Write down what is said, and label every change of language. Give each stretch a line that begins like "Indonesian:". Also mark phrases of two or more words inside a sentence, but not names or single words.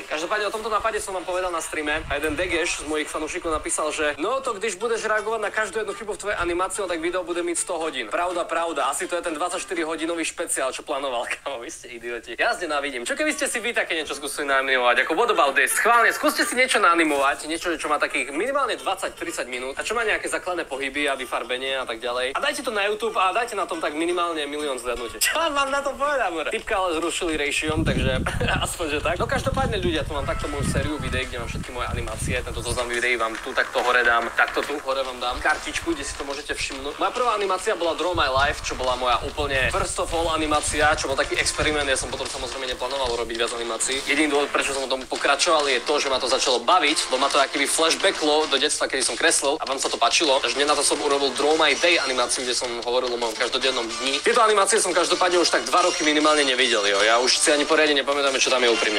Slovak: Každopádne o tomto nápade som vám povedal na streame a jeden Degeš z mojich fanúšikov napísal, že no to když budeš reagovať na každú jednu chybu v tvojej animácii, tak video bude mať 100 hodín. Pravda. Asi to je ten 24-hodinový špeciál, čo plánoval. Kámo, vy ste idioti. Ja nenávidím. Čo keby ste si vy také niečo skúsili naanimovať?
English: Ako what about this?
Slovak: Schválne, skúste si niečo naanimovať, niečo, čo má takých minimálne 20-30 minút a čo má nejaké základné pohyby a vyfarbenie a tak ďalej. A dajte to na YouTube a dajte na tom tak minimálne 1 000 000 zhľadnutí. Čo mám na to povedať, more? Tipka ale zrušili Ratio, takže aspoň že tak. No každopádne ľudia, tu mám takto moju sériu videí, kde mám všetky moje animácie. Tento zoznam videí vám tu takto hore dám, takto tu hore vám dám kartičku, kde si to môžete všimnúť. Moja prvá animácia bola Draw My Life, čo bola moja úplne
English: first of all
Slovak: animácia, čo bol taký experiment. Ja som potom samozrejme neplánoval robiť viac animácií. Jediný dôvod, prečo som tomu pokračoval, je to, že ma to začalo baviť, lebo ma to akýby flashbacklo do detstva, kedy som kreslil a vám sa to páčilo. Takže na to som urobil Draw My Day animáciu, kde som hovoril o mojom každodennom dni. Tieto animácie som každopádne už tak 2 roky minimálne nevidel, jo. Ja už si ani poriadne nepamätám, čo tam je úprimne.